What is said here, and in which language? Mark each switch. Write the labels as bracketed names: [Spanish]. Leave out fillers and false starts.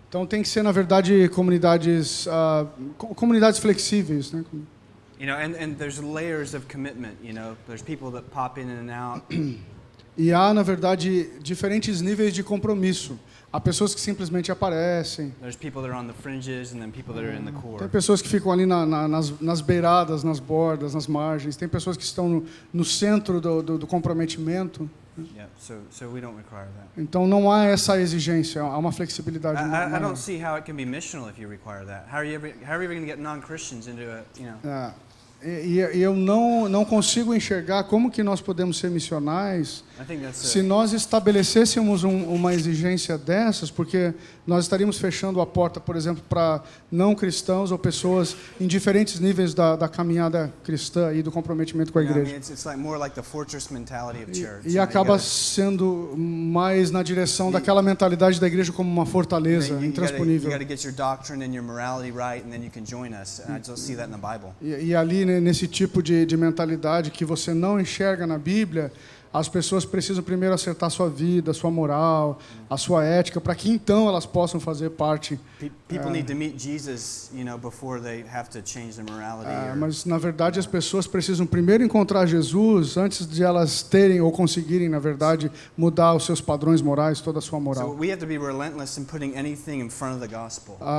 [Portuguese] Então tem que ser, na verdade, comunidades flexíveis, né? [English] And there's layers of commitment. There's people that pop in and out. [Portuguese] E há, na verdade, diferentes níveis de compromisso. Há pessoas que simplesmente aparecem. [English] There's people that are on the fringes and then people that are in the core. [Portuguese] Tem pessoas que ficam ali nas beiradas, nas bordas, nas margens. Tem pessoas que estão no centro do comprometimento. [English] Yeah, so we don't require that. [Portuguese] Então não há essa exigência, há uma flexibilidade. [English] I don't see how it can be missional if you require that. How are you ever going to get non-Christians into a, [Portuguese] E eu não consigo enxergar como que nós podemos ser missionais [English] I think that's [Portuguese] se nós estabelecêssemos uma exigência dessas, porque nós estaríamos fechando a porta, por exemplo, para não cristãos ou pessoas em diferentes níveis da caminhada cristã e do comprometimento com a [English] I mean, [Portuguese] igreja. [English] it's like more like the fortress mentality of church. [Portuguese] E acaba sendo mais na direção daquela mentalidade da igreja como uma fortaleza [English] You [Portuguese] intransponível. [English] got to get your doctrine and your morality right, and then you can join us. And I just see that in the Bible. [Portuguese] E ali, né, nesse tipo de mentalidade que você não enxerga na Bíblia, as pessoas precisam primeiro acertar sua vida, sua moral, a sua ética, para que então elas possam fazer parte. [English] People need to meet Jesus, before they have to change their morality. [Portuguese] Mas na verdade as pessoas precisam primeiro encontrar Jesus antes de elas terem ou conseguirem, na verdade, mudar os seus padrões morais, toda a sua [English] So [Portuguese] moral. [English] we have to be relentless in putting anything in front of the gospel.